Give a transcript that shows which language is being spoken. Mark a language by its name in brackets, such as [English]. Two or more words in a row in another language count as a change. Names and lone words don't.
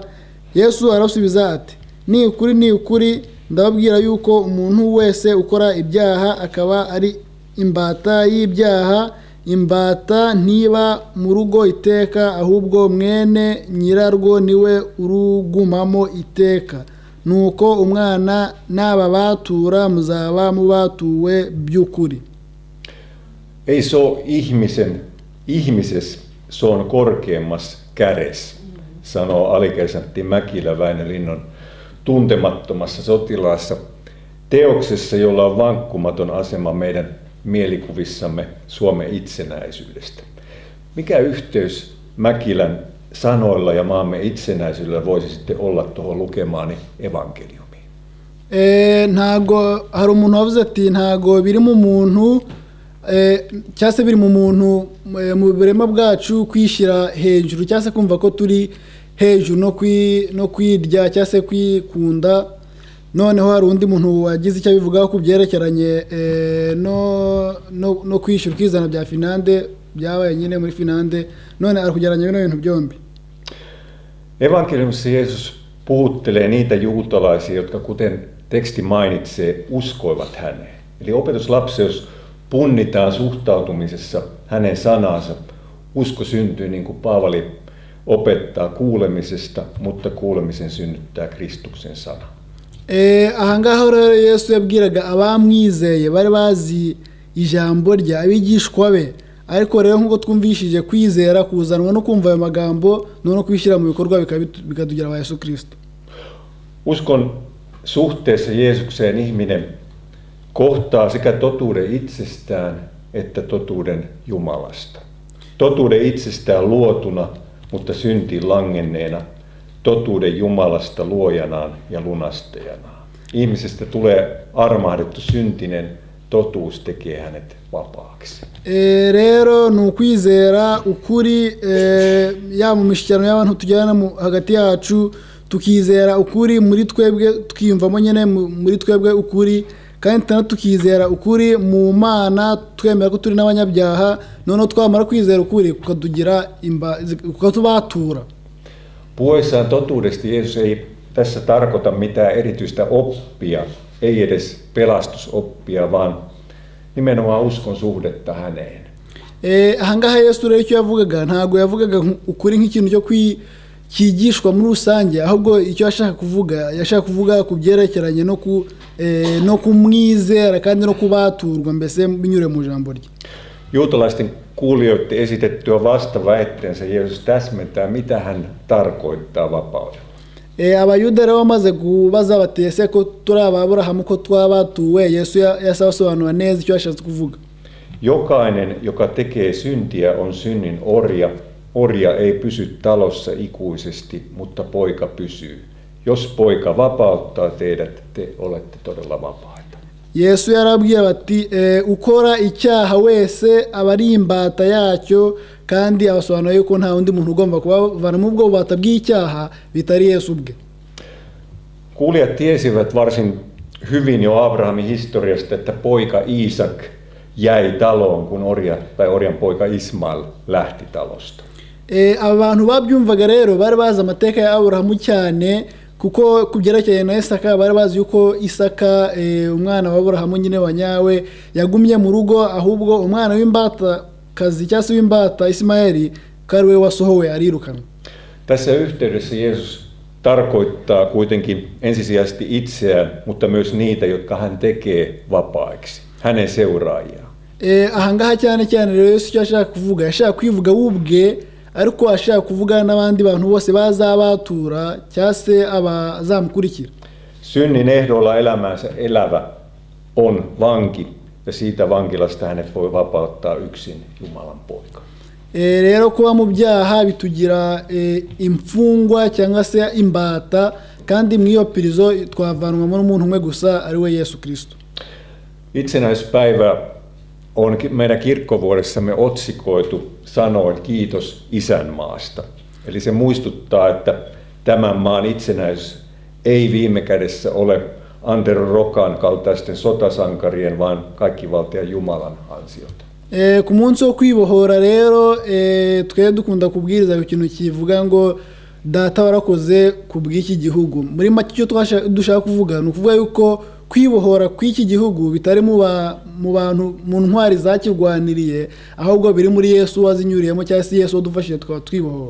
[Kinyarwanda] Yesu arasubiza ati ni ukuri ndababwira yuko umuntu wese ukora ibyaha akaba ari imbata y'ibyaha. Imbata ntiba mu rugo iteka, ahubwo mwene nyirarwo niwe urugumamo iteka. Nuko umwana n'ababatura muzaba mubatuwe by'ukuri. [Finnish] Ei se ole ihmisessä, se on korkeammas kädessä, sanoo alikersantti Mäkilä Väinölinnan tuntemattomassa sotilaassa, teoksessa, jolla on vankkumaton asema meidän mielikuvissamme Suomen itsenäisyydestä. Mikä yhteys Mäkilän sanoilla ja maamme itsenäisyydellä voisi sitten olla tuohon lukemaani evankeliumiin? [Kinyarwanda] Ntago hari umuntu wavuze ati ntago biri mu muntu cyangwa se biri mu muntu mu burema bwacu kwishyira hejuru cyangwa se kumva ko turi hejuru no kwirya cyangwa se kwikunda. Noneho hari undi muntu wagize icyo abivugaho ku byerekeranye no kwishyura ukizana bya Finlande byabaye nyine muri Finlande, none ari kugereranya bino bintu byombi. [Finnish] Evankeliumissa Jeesus puhuttelee niitä juutalaisia, jotka kuten teksti mainitsee, uskoivat häneen. Eli opetuslapsi, jos punnitaan suhtautumisessa hänen sanansa, usko syntyy niin kuin Paavali opettaa kuulemisesta, mutta kuulemisen synnyttää Kristuksen sana. [Kinyarwanda] Ahangaha rero Yesu yabwiraga abamwizeye bari bazi ijambo rye abigishwa be, ariko rero nk'uko twumvishije kwizera kuzanwa no kumva ayo magambo no kubishyira mu bikorwa bikadugira aba Yesu Kristo. [Finnish] Uskon suhteessa Jeesukseen ihminen kohtaa sekä totuuden itsestään että totuuden Jumalasta. Totuuden itsestään luotuna, mutta syntiin langenneena, totuuden Jumalasta luojanaan ja lunastajanaan. Ihmisestä tulee armahdettu syntinen, totuus tekee hänet vapaaksi. [Kinyarwanda] Rero ni ukwizera ukuri ya mu mishyikirano y'abantu tujyana hagati yacu, tukizera ukuri muri twebwe, tukiyumvamo nyine muri twebwe ukuri, kandi tukizera ukuri mu Mana, twemera ko turi n'abanyabyaha, noneho twamara kwizera ukuri kukatubatura. [Finnish] Puhuessaan totuudesta Jeesus ei tässä tarkoita mitään erityistä oppia, ei edes pelastusoppia, vaan nimenomaan uskon suhdetta häneen. [Kinyarwanda] Ahangaha Yesu rero icyo yavugaga ntabwo yavugaga ukuri nk'ikintu cyo kwigishwa muri rusange, ahubwo icyo yashaka kuvuga ku byerekeranye no kumwizera kandi no kubaturwa, mbese binyure mu jambo rye. [Finnish] Juutalaisten kuulijoiden esitettyä vastaväitteensä Jeesus täsmentää, mitä hän tarkoittaa vapaudella. [Kinyarwanda] Abayuda rero bamaze kubaza bati ese ko turi Aburahamu ko twabatuwe, Yesu yasasobanura neza icyo yashatse kuvuga. [Finnish] Jokainen, joka tekee syntiä, on synnin orja. Orja ei pysy talossa ikuisesti, mutta poika pysyy. Jos poika vapauttaa teidät, te olette todella vapaita. [Kinyarwanda] Yesu yarabwiye bati ukora icyaha wese aba ari imbata yacyo, kandi abasobanura yuko nta undi muntu ugomba kubavana mu bwobata bw'icyaha bitari Yesu ubwe. [Finnish] Kuulijat tiesivät varsin hyvin jo Abrahamin historiasta, että poika Iisak jäi taloon, kun orjan poika Ismail lähti talosta. [Kinyarwanda] Abantu babyumvaga rero bari bazi amateka ya Aburahamu cyane, kuko kubyerekeye na Isaka bari bazi yuko Isaka umwana wa Aburahamu nyine wanyawe yagumye mu rugo, ahubwo umwana w'imbata kazi cyase w'imbata Ismaeli kariwe wasohowe arirukanwa. [Finnish] Tässä yhteydessä Jeesus tarkoittaa kuitenkin ensisijaisesti itseään, mutta myös niitä, jotka hän tekee vapaiksi, hänen seuraajiaan. [Kinyarwanda] Ahangaha cyane rero Yesu yashaka kwivuga ubwe, ariko ashaka kuvuga n'abandi bantu bose bazabatura cyase abazamukurikira. [Finnish] Synnin ehdolla elämänsä elävä on vanki, ja siitä vankilasta hänet voi vapauttaa yksin Jumalan poika. [Kinyarwanda] Rero kuba mu byaha bitugira imfungwa cyangwa se imbata, kandi mu iyo pirizo twavanwamo n'umuntu umwe gusa, ari we Yesu Kristo. [Finnish] Itsenäisyyspäivä on meidän kirkkovuodessamme otsikoitu sanoin kiitos isänmaasta. Eli se muistuttaa, että tämän maan itsenäisyys ei viime kädessä ole Antero Rokan kaltaisten sotasankarien, vaan kaikkivaltian Jumalan ansiota. [Kinyarwanda] Ku munsi wo kwibohora rero twe dukunda kubwiriza ikintu kivuga ngo data warakoze kubw'iki gihugu. Muri make cyo dushaka kuvuga ni ukuvuga yuko kwibohora kw'iki gihugu bitari mu bantu mu ntwari zakirwaniriye, ahubwo biri muri Yesu wazinyuriyemo, cyangwa se Yesu wadufashije tukaba twibohora.